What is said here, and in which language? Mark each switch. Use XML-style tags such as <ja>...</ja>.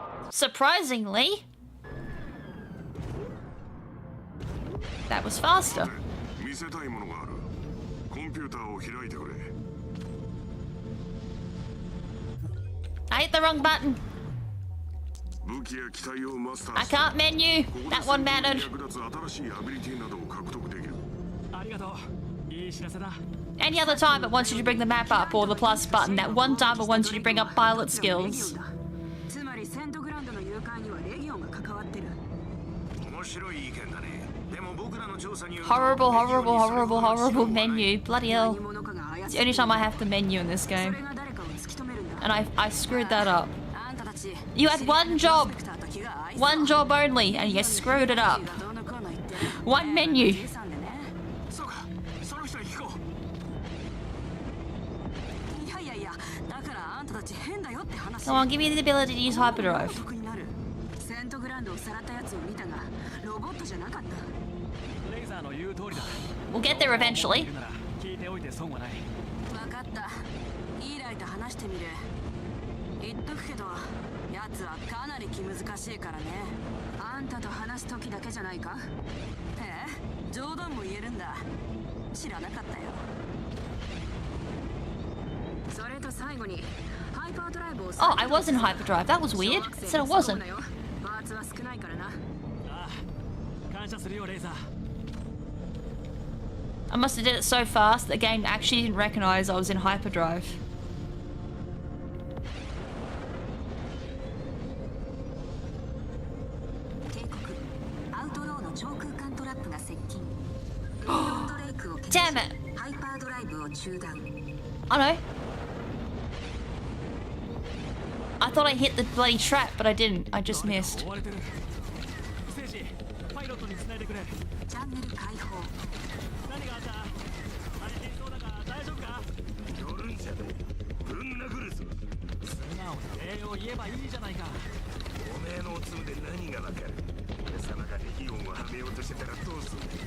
<en>Surprisingly, that was faster.</en> <ja>見せたいものがある。コンピューターを開いてくれ。</ja> <en>I hit the wrong button.</en> <ja>武器や機体をマスター</ja> <en>I can't menu. That one mattered.</en> <ja>役立つ新しいアビリティなどを獲得できる。ありがとう。いい知らせだ。</ja> <en>Any other time it wants you to bring the map up or the plus button. That one time it wants you to bring up pilot skills.</en> <ja>つまりセントグランドの誘拐にはレギオンが関わってる。面白い意見だね。でも僕らの調査によると</ja> <en>Horrible, horrible, horrible, horrible menu. Bloody hell. It's the only time I have to menu in this game. And I screwed that up. You had one job. One job only, and you screwed it up. One menu.</en> <ja>そうか、その人に聞こう。いやいやいや、だからあんたたち変だよって話。</ja> <en>Come on, give me the ability to use hyperdrive.</en> <ja>セントグランドをさらったやつを見たが、ロボットじゃなかった。レイザーの言う通りだ。</ja> <en>We'll get there eventually.</en> <ja>聞いておいて損はない。分かった。イーライと話してみる。言っとくけど、やつはかなり気難しいからね。あんたと話す時だけじゃないか？ええ、冗談も言えるんだ。知らなかったよ。それと最後に、ハイパードライブを。</ja> <en>Oh, I was in hyperdrive. That was weird. It said it wasn't.</en> <ja>パーツは少ないからな。ああ、感謝するよレイザー。</ja> <en>I must have did it so fast that the game actually didn't recognize I was in hyperdrive.</en> <ja>警告。アウトローの超空間トラップが接近。レイクを</ja> <en>Damn it.</en> <ja>ハイパードライブを中断。</ja> <en>Oh no. I thought I hit the bloody trap, but I didn't. I just missed.</en> <ja>追われてる。ステージ、パイロットに繋いでくれ。チャンネル開放。何があった？荒れていそうだが大丈夫か？寄るんじゃねえ。ぶん殴るぞ。素直に礼を言えばいいじゃないか。おめえのおつむで何がわかる？俺様がレギオンをはめようとしてたらどうする？</ja>